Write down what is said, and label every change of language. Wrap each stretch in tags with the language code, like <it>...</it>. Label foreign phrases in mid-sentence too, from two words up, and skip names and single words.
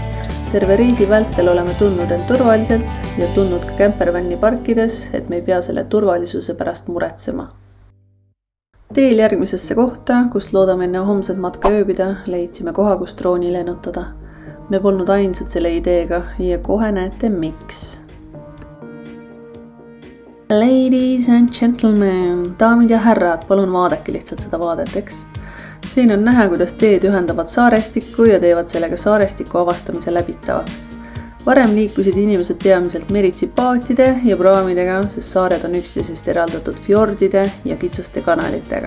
<et>Terve reisi vältel oleme tundnud end turvaliselt ja tundnud ka kämpervänni parkides, et me ei pea selle turvalisuse pärast muretsema. Teel järgmisesse kohta, kus loodame enne homset matka ööbida, leidsime koha, kus drooni lennutada. Me polnud ainsad selle ideega ja kohe näete miks.</et> <en>Ladies and gentlemen,</en> <et>daamid ja härrad, palun vaadake lihtsalt seda vaadet, eks? Siin on näha, kuidas teed ühendavad Saarestikku ja teevad sellega Saarestiku avastamise läbitavaks. Varem liikusid inimesed peamiselt meritsipaatide ja praamidega, sest saared on üksteisest eraldatud fjordide ja kitsaste kanalitega.</et>